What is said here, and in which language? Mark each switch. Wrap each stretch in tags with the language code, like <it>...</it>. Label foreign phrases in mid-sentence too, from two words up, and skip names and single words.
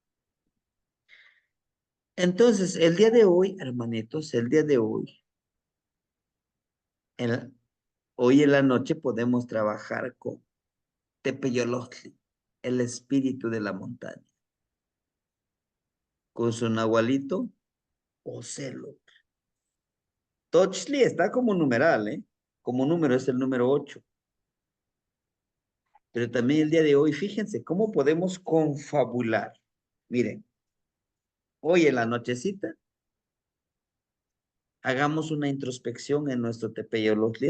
<es>Entonces, el día de hoy, hermanitos, el día de hoy, el- hoy en la noche podemos trabajar con Tepeyolotli, el espíritu de la montaña. con su nahualito Ocelot. Tochli está como numeral, ¿eh? Como número es el número 8. Pero también el día de hoy, fíjense cómo podemos confabular. Miren, hoy en la nochecita, hagamos una introspección en nuestro Tepeyolotli.</es>